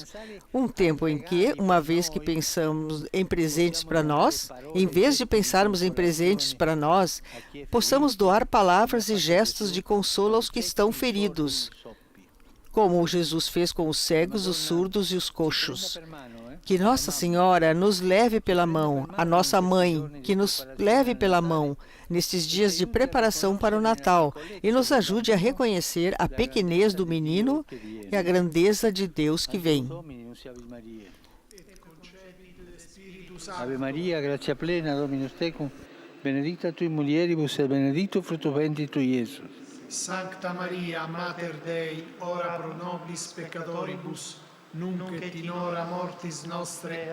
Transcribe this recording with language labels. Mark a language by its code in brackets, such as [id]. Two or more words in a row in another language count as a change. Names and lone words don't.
[pt] Um tempo em que, uma vez que pensamos em presentes para nós, em vez de pensarmos em presentes para nós, possamos doar palavras e gestos de consolo aos que estão feridos, como Jesus fez com os cegos, os surdos e os coxos. Que Nossa Senhora nos leve pela mão, a nossa mãe, que nos leve pela mão nestes dias de preparação para o Natal e nos ajude a reconhecer a pequenez do menino e a grandeza de Deus que vem. [la] Ave Maria, gratia plena, Dominus tecum, benedicta tui mulieribus et benedictus fructus ventris tui, Iesus. Sancta Maria, Mater Dei, ora pro nobis peccatoribus, nunc et in hora mortis nostre.